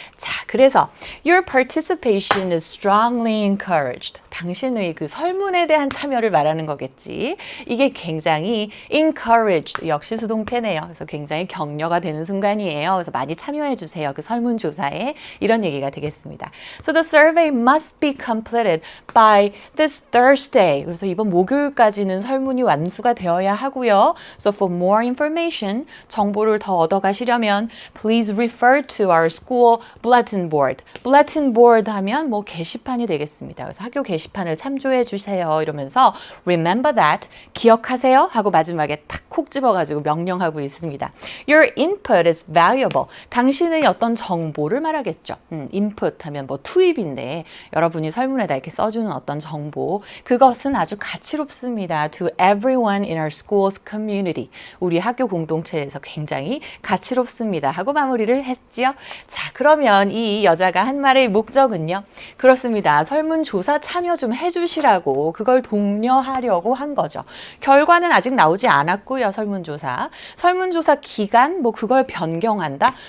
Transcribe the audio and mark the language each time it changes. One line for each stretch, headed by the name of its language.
Korean: 자, 그래서
English: Your participation is strongly encouraged.
Korean: 당신의 그 설문에 대한 참여를 말하는 거겠지. 이게 굉장히 encouraged, 역시 수동태네요. 그래서 굉장히 격려가 되는 순간이에요. 그래서 많이 참여해 주세요. 그 설문조사에 이런 얘기가 되겠습니다.
English: So the survey must be completed by this Thursday.
Korean: 그래서 이번 목요일까지는 설문이 완수가 되어야 하고요.
English: So for more information,
Korean: 정보를 더 얻어가시려면
English: please refer to our school bulletin board.
Korean: bulletin board 하면 뭐 게시판이 되겠습니다. 그래서 학교 게시판을 참조해 주세요. 이러면서
English: remember that,
Korean: 기억하세요 하고 마지막에 탁 콕 집어가지고 명령하고 있습니다.
English: Your input is valuable.
Korean: 당신의 어떤 정보를 말하겠죠. input 하면 뭐 투입인데 여러분이 설문에다 이렇게 써주는 어떤 정보, 그것은 아주 가치롭습니다.
English: To everyone in our school's community.
Korean: 우리 학교 공동체에서 굉장히 가치롭습니다. 하고 마무리를 했지요. 자, 그러면 이 여자가 한 말의 목적은요. 그렇습니다. 설문조사 참여 좀 해주시라고 그걸 독려하려고 한 거죠. 결과는 아직 나오지 않았고요. 설문조사 기간 뭐 그걸 변경한다.